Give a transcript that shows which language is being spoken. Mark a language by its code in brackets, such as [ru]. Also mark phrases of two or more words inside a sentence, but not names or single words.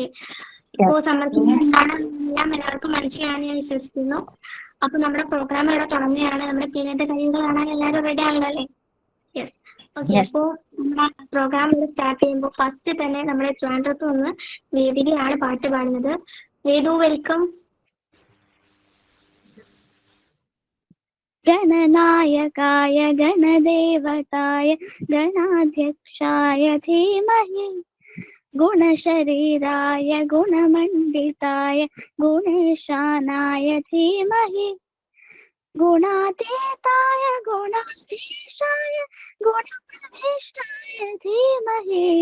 [ml] അപ്പോ സമ്മർ ക്യാമ്പ് എന്താണെന്നെല്ലാം എല്ലാവർക്കും മനസ്സിലാണെന്ന് ഞാൻ വിശ്വസിക്കുന്നു. അപ്പൊ നമ്മുടെ പ്രോഗ്രാം ഇവിടെ തുടങ്ങുകയാണ്. നമ്മുടെ പിന്നീട് കഴിവുകൾ കാണാൻ എല്ലാവരും റെഡി ആണല്ലോ അല്ലേ? [en] Yes. Okay. [ml] അപ്പോ നമ്മുടെ പ്രോഗ്രാം ഇവിടെ സ്റ്റാർട്ട് ചെയ്യുമ്പോൾ ഫസ്റ്റ് തന്നെ നമ്മുടെ ട്രിവാൻഡ്രത്ത് നിന്ന് വേദികയാണ് പാട്ട് പാടുന്നത്. വേദു, വെൽക്കം. [sa] गणनायकाय गणदेवताय गणाध्यक्षाय धीमहि गुणशरीराय गुणमण्डिताय गुणेशानाय धीमहि गुणातीताय गुणाधीशाय गुणप्रविष्टाय धीमहि